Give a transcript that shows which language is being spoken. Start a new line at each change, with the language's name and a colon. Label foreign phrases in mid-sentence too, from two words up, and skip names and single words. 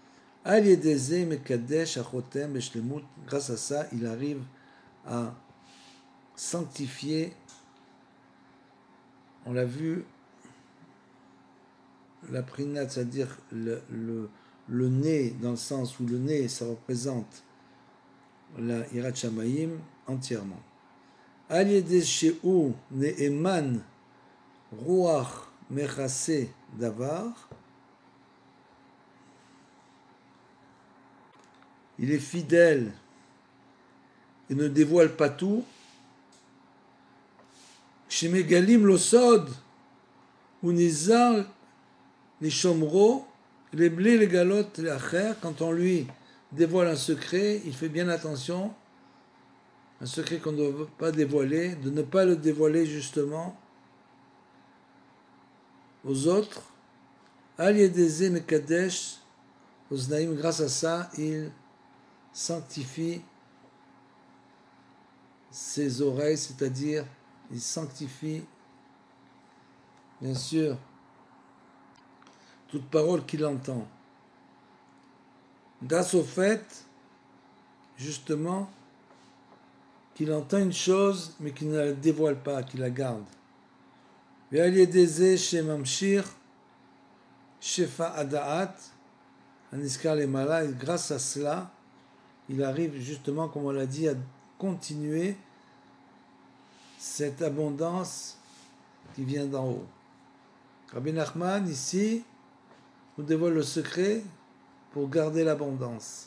French: Grâce à ça, il arrive à sanctifier, on l'a vu, la prinat, c'est-à-dire le nez, dans le sens où le nez, ça représente la
Hebrew: יראת שמים
French: entièrement.
Hebrew: על ידי שהוא נאמן רוח מכסה דבר,
French: il est fidèle et ne dévoile pas tout.
Hebrew: שמגלים לו סוד ונזהר לשמרו לבלי לגלות לאחר,
French: quand on lui dévoile un secret, il fait bien attention, un secret qu'on ne doit pas dévoiler, de ne pas le dévoiler justement aux autres.
Hebrew: על ידי מקדש אזניים,
French: grâce à ça, il sanctifie ses oreilles, c'est-à-dire il sanctifie, bien sûr, toute parole qu'il entend. Grâce au fait, justement, qu'il entend une chose, mais qu'il ne la dévoile pas, qu'il la garde.
Hebrew: ועל ידי זה שממשיך שפע הדעת הנסתר למעלה,
French: et grâce à cela, il arrive justement, comme on l'a dit, à continuer cette abondance qui vient d'en haut. Rabbi Nachman, ici, nous dévoile le secret pour garder l'abondance.